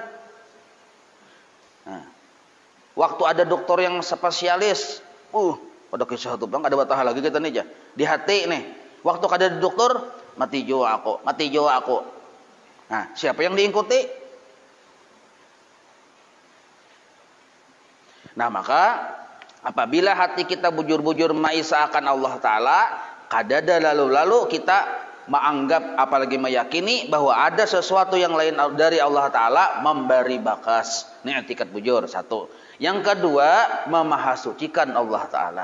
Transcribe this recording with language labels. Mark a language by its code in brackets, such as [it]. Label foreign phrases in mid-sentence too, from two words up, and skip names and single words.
[bjn] Nah, waktu ada dokter yang spesialis, pada kisah itu bang, ada batah lagi kita nih aja. Di hati nih, waktu ada dokter, mati jiwa aku, mati jiwa aku. Nah, siapa yang diikuti? Nah, maka apabila hati kita bujur-bujur maisahkan Allah Ta'ala, kadada lalu-lalu kita menganggap, apalagi meyakini bahwa ada sesuatu yang lain dari Allah Ta'ala memberi bakas. Ini etikat bujur, satu. Yang kedua, memahasucikan Allah Ta'ala.